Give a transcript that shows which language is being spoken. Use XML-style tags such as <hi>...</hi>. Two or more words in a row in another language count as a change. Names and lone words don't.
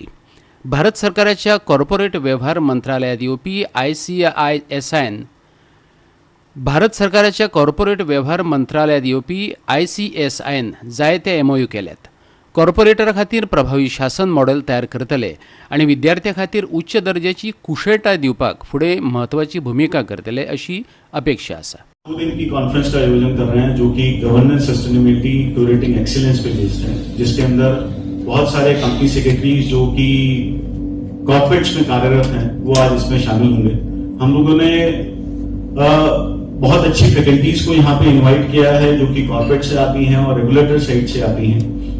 <kok>भारत सरकाराच्या कॉर्पोरेट व्यवहार मंत्रालयात येवपी ICSI भारत सरकाराच्या कॉर्पोरेट व्यवहार मंत्रालयात येवपी ICSI जायते MOU केल्यात. कॉर्पोरेटरा खातीर प्रभावी शासन मॉडेल तयार करतले आणि विद्यार्थ्यां खातीर उच्च दर्जाची कुशळटाय दिवपाक फुडें महत्वाची भूमिका करतले अशी अपेक्षा आसा.</kok> <hi>2 दिन की कॉन्फ्रेंस का आयोजन कर रहे हैं जो कि</hi> <en>governance sustainability curating excellence</en> <hi>पे बेस्ड है, जिसके अंदर बहुत सारे</hi> <en>company secretaries</en> <hi>जो कि कॉर्पोरेट्स में कार्यरत हैं वो आज इसमें शामिल होंगे. हम लोगों ने बहुत अच्छी फैकल्टीज को यहाँ पे इनवाइट किया है जो कि कॉर्पोरेट से आती हैं और</hi> <en>regulator side</en> <hi>से आती हैं.</hi>